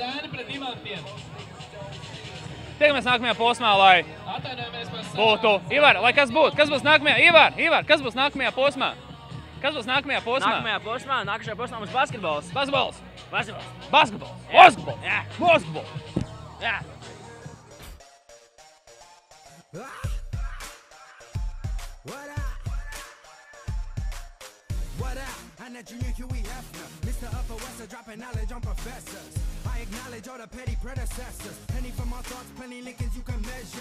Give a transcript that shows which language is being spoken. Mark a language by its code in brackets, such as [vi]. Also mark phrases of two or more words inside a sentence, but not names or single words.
[lv] Lai būtu... Ivar, lai kas būtu? Kas būs nākamajā? Ivar, kas būs nākamajā posmā? Nākamajā posmā mums basketbols. Basketbols. Jā. Basketbols. Jā. [en] What up? I'm that junior Huey Hefner, Mr. Upper West, dropping knowledge on professors. I acknowledge all the petty predecessors. Penny for my thoughts, plenty Lincolns you can measure.